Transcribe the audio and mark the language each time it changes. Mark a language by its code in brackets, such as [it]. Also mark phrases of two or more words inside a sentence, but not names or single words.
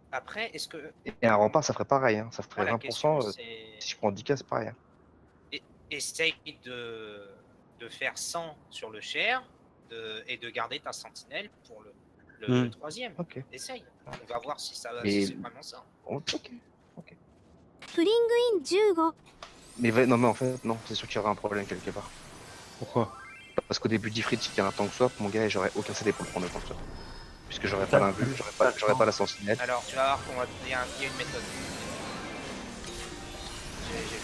[fr] Après, est-ce que. Et un rempart, ça ferait pareil. Hein. Ça ferait Moi, la 20%. question, c'est. Si je prends 10K, c'est pareil. Hein. Essaye de faire 100 sur le share et de garder ta sentinelle pour le troisième. Ok. Essaye. On va voir si ça va. Et- Si c'est vraiment ça. Ok. プリングイン15 Mais non, mais en fait, non, c'est sûr qu'il y aura un problème quelque part. Pourquoi? Parce qu'au début d'Ifrit, il y a un tank swap, mon gars, et j'aurais aucun CD pour le prendre le tank swap. Puisque j'aurais pas l'invul, j'aurais pas la sentinelle. Alors, tu vas voir qu'il y a une méthode. J'ai-